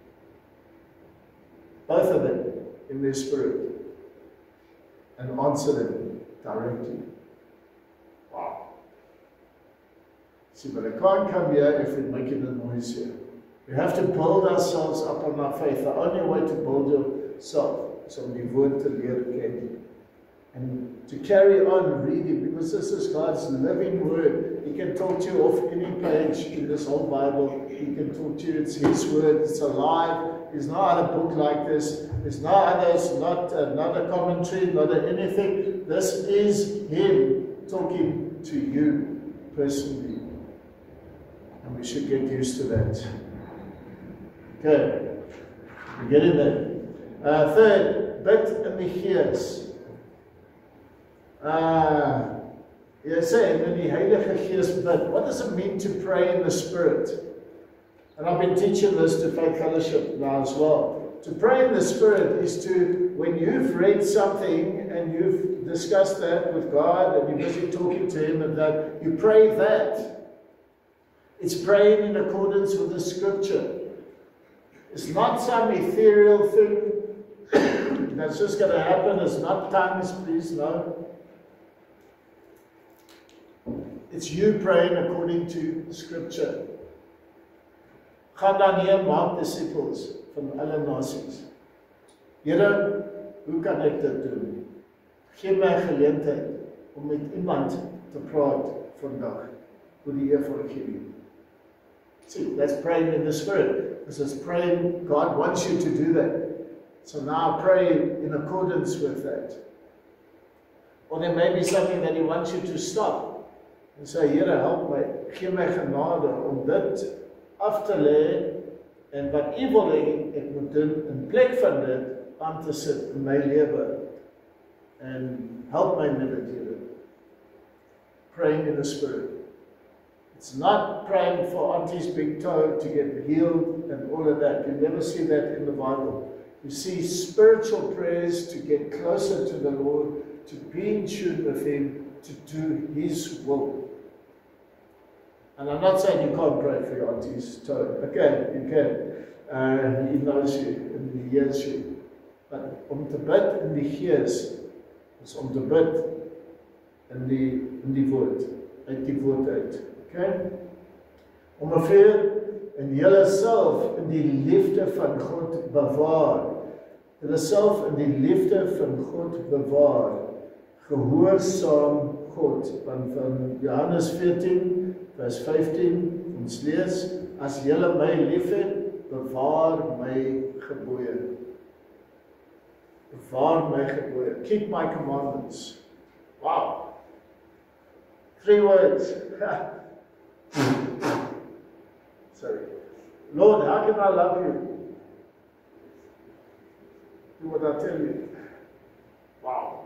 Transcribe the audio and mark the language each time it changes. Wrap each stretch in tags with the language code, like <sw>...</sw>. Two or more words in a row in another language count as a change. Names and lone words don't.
<en>Both of them in their spirit. And answer them directly. Wow. See, but I can't come here if we're making a noise here. We have to build ourselves up on our faith. The only way to build yourself is</en> <af>om die woord te leer ken.</af> <en>And to carry on reading, because this is God's living word. He can talk to you off any page in this whole Bible. He can talk to you, it's His word, it's alive. There's no other book like this. There's no others, not another commentary, not anything. This is Him talking to you personally. And we should get used to that. Okay, we're getting there.</en> <af>Third, bid in the gees. Jy sê, in die Heilige Gees bid.</af> <en>What does it mean to pray in the Spirit? And I've been teaching this to Faith Fellowship now as well. To pray in the Spirit is to, when you've read something and you've discussed that with God and you're busy talking to Him and that, you pray that. It's praying in accordance with the Scripture. It's not some ethereal thing that's just going to happen. It's not tongues, please, no. It's you praying according to Scripture.</en> <af>Gaan dan hier, maak disciples van alle nasies. Here, hoe kan ek dit doen? Geef my geleentheid om met iemand te praat vandag oor die evangelie.</af> <en>See, that's praying in the Spirit. This is praying, God wants you to do that. So now pray in accordance with that. Or there may be something that He wants you to stop.</en> <af>En sê, Here, help my, gee my genade om dit af te lê en wat U wil hê ek moet doen in plek van dit aan te sit in my lewe.</af> <en>And help</en> <af>my met dit, Here.</af> <en>Praying in the Spirit. It's not praying for Auntie's big toe to get healed and all of that. You never see that in the Bible. You see spiritual prayers to get closer to the Lord, to be in tune with Him, to do His will. And I'm not saying you can't pray for your auntie's toe. Okay, you can. He knows you and He hears you.</en> <af>But om te bid in die Gees is om te bid in die woord, uit die woord uit.</af> <en>Okay?</en> <af>Om 'n vuur in julle self in die liefde van God bewaar. Julle self in die liefde van God bewaar. Gehoorsaam God, van Johannes 14 vers 15, ons lees, as julle my liefhet, bewaar my gebooie. Bewaar my gebooie.</af> <en>Keep my commandments. Wow. 3 words. Sorry. Lord, how can I love you? Do what I tell you. Wow.</en>